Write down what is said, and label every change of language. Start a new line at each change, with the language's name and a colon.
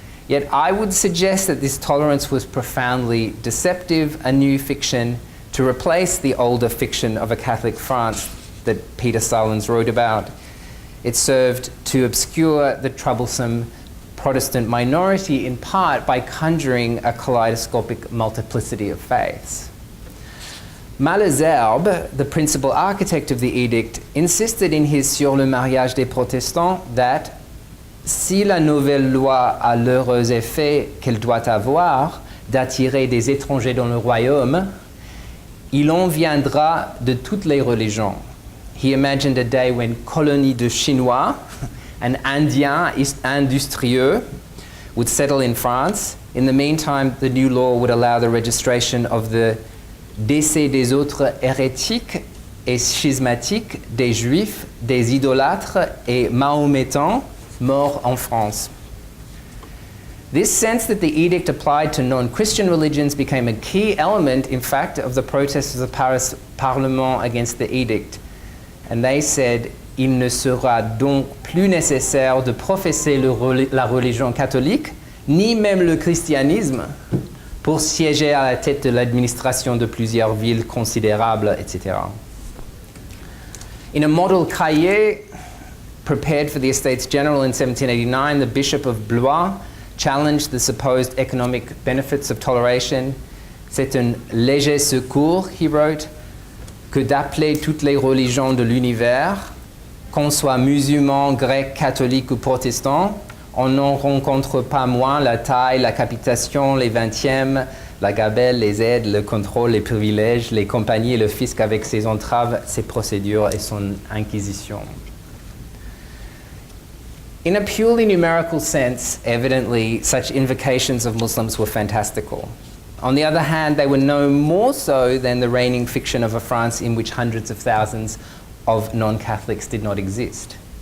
English: Yet I would suggest that this tolerance was profoundly deceptive, a new fiction to replace the older fiction of a Catholic France that Peter Salons wrote about. It served to obscure the troublesome Protestant minority in part by conjuring a kaleidoscopic multiplicity of faiths. Malesherbes, the principal architect of the edict, insisted in his
French: Sur le mariage des protestants that si la nouvelle loi a l'heureux effet qu'elle doit avoir d'attirer des étrangers dans le royaume, il en viendra de toutes les religions.
English: He imagined a day when
French: colonies de Chinois
English: and
French: Indiens industrieux
English: would settle in France. In the meantime, the new law would allow the registration of the
French: décès des autres hérétiques et schismatiques, des juifs, des idolâtres et mahométans morts en France.
English: This sense that the edict applied to non-Christian religions became a key element, in fact, of the protests of the Paris Parlement against the edict. And they said,
French: il ne sera donc plus nécessaire de professer la religion catholique ni même le christianisme, pour siéger à la tête de l'administration de plusieurs villes considérables, etc.
English: In a model cahier prepared for the Estates General in 1789, the Bishop of Blois challenged the supposed economic benefits of toleration.
French: C'est un léger secours,
English: he wrote,
French: que d'appeler toutes les religions de l'univers, qu'on soit musulman, grec, catholique ou protestant, on n'en rencontre pas moins la taille, la capitation, les vingtièmes, la gabelle, les aides, le contrôle, les privilèges, les compagnies et le fisc avec ses entraves, ses procédures et son inquisition.
English: In a purely numerical sense, evidently, such invocations of Muslims were fantastical. On the other hand, they were no more so than the reigning fiction of a France in which hundreds of thousands of non-Catholics did not exist.